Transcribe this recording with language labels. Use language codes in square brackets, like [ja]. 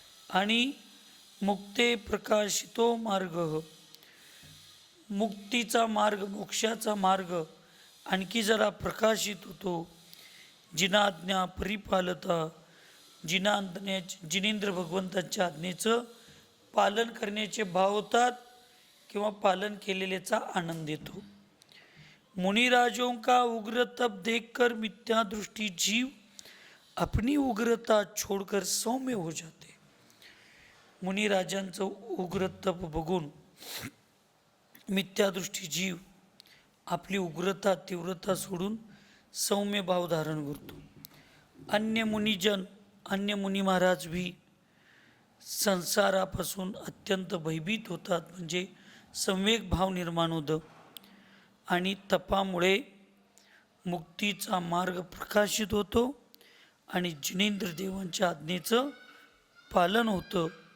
[mr] आणि [sa] मुक्ते प्रकाशितो मार्ग, [mr] मुक्तीचा मार्ग मोक्षाचा मार्ग आणखी जरा प्रकाशित होतो. [sa] जिनाज्ञा परिपालता, [mr] जिनेंद्र भगवंतांच्या आज्ञेचं पालन करण्याचे भाव होतात किंवा पालन केलेल्याचा आनंद येतो. [hi] मुनिराजों का उग्र तप देखकर मिथ्या दृष्टि जीव अपनी उग्रता छोड़कर सौम्य हो जाते. [mr] मुनिराजांचं उग्र तप बघून मिथ्यादृष्टी जीव आपली उग्रता तीव्रता सोडून सौम्य भाव धारण करतो. अन्य मुनी महाराज भी संसारापासून अत्यंत भयभीत होतात, म्हणजे संवेग भाव निर्माण होतं आणि तपामुळे मुक्तीचा मार्ग प्रकाशित होतो आणि जिनेंद्र देवांच्या आज्ञेचं पालन होतं.